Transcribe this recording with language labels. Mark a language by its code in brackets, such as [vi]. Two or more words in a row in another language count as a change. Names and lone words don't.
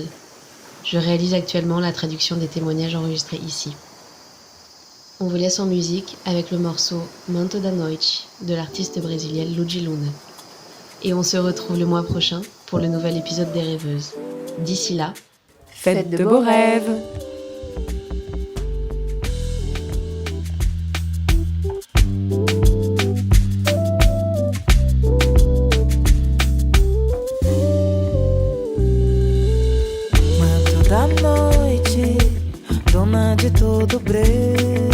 [fr] Je réalise actuellement la traduction des témoignages enregistrés ici. On vous laisse en musique avec le morceau Manto da Noite de l'artiste brésilienne Luigi Luna. Et on se retrouve le mois prochain pour le nouvel épisode des Rêveuses. D'ici là, Faites de beaux rêves. [pt] Manto da noite, dona de todo breu.